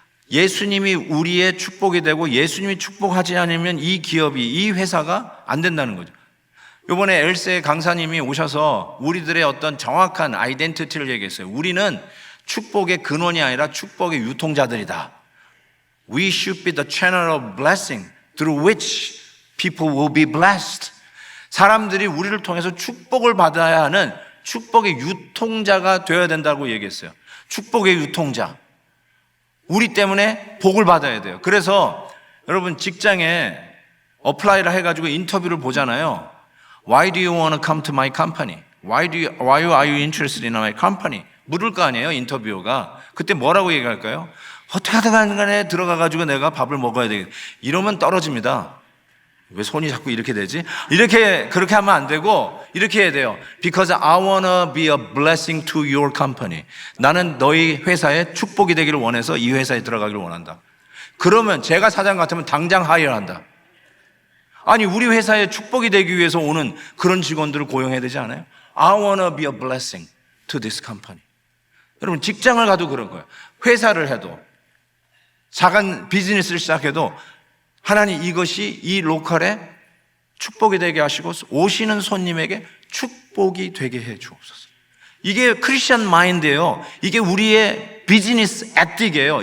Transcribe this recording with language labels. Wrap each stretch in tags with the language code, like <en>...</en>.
<ko>예수님이 우리의 축복이 되고 예수님이 축복하지 않으면 이 기업이, 이 회사가 안 된다는 거죠. 이번에 엘세 강사님이 오셔서 우리들의 어떤 정확한 아이덴티티를 얘기했어요. 우리는 축복의 근원이 아니라 축복의 유통자들이다.</ko> <en>We should be the channel of blessing through which people will be blessed.</en> <ko>사람들이 우리를 통해서 축복을 받아야 하는 축복의 유통자가 되어야 된다고 얘기했어요. 축복의 유통자. 우리 때문에 복을 받아야 돼요. 그래서 여러분 직장에 어플라이를 해가지고 인터뷰를 보잖아요.</ko> <en>Why do you want to come to my company? Why are you interested in my company?</en> <ko>물을 거 아니에요, 인터뷰어가. 그때 뭐라고 얘기할까요? 어떻게 하든 간에 들어가가지고 내가 밥을 먹어야 되겠다. 이러면 떨어집니다. 왜 손이 자꾸 이렇게 되지? 그렇게 하면 안 되고, 이렇게 해야 돼요.</ko> <en>Because I want to be a blessing to your company.</en> <ko>나는 너희 회사에 축복이 되기를 원해서 이 회사에 들어가기를 원한다. 그러면 제가 사장 같으면 당장 하이어한다. 아니, 우리 회사에 축복이 되기 위해서 오는 그런 직원들을 고용해야 되지 않아요?</ko> <en>I want to be a blessing to this company.</en> <ko>여러분, 직장을 가도 그런 거예요. 회사를 해도, 작은 비즈니스를 시작해도 하나님 이것이 이 로컬에 축복이 되게 하시고 오시는 손님에게 축복이 되게 해 주옵소서. 이게 크리스천 마인드예요. 이게 우리의 비즈니스 에틱이에요.</ko>